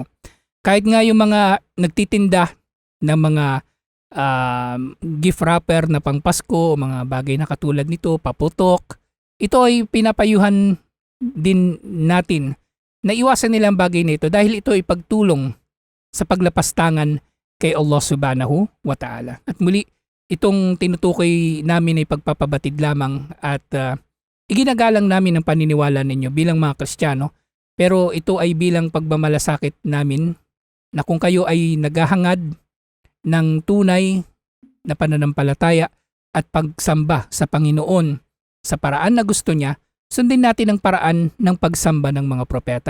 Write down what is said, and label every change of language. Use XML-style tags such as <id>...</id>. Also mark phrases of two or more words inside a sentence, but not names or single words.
<tl>Kahit nga yung mga nagtitinda ng mga</tl> <en>gift wrapper</en> <tl>na pang Pasko o mga bagay na katulad nito, paputok, ito ay pinapayuhan din natin na iwasan nilang bagay na ito dahil ito ay pagtulong sa paglapastangan kay Allah</tl> <ar>سبحانه وتعالى.</ar> <tl>At muli, itong tinutukoy namin ay pagpapabatid lamang at iginagalang namin ang paniniwala ninyo bilang mga Kristiyano, pero ito ay bilang pagmamalasakit namin na kung kayo ay naghahangad ng tunay na pananampalataya at pagsamba sa Panginoon sa paraan na gusto niya, sundin natin ang paraan ng pagsamba ng mga propeta.</tl>